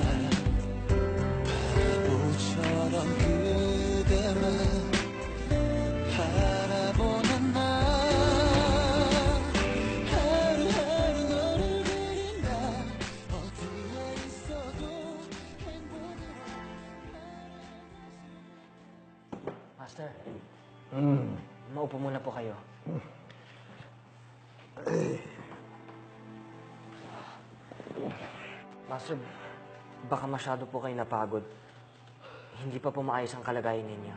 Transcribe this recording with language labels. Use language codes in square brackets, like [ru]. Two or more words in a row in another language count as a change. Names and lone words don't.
[ko] 바보처럼 그대만 바라보는 날 하루하루 너를 그린다. 어디에 있어도 행복으로. [tl] Master, maupo muna po kayo. Master, baka masyado po kayo napagod. Hindi pa po maayos ang kalagayan ninyo.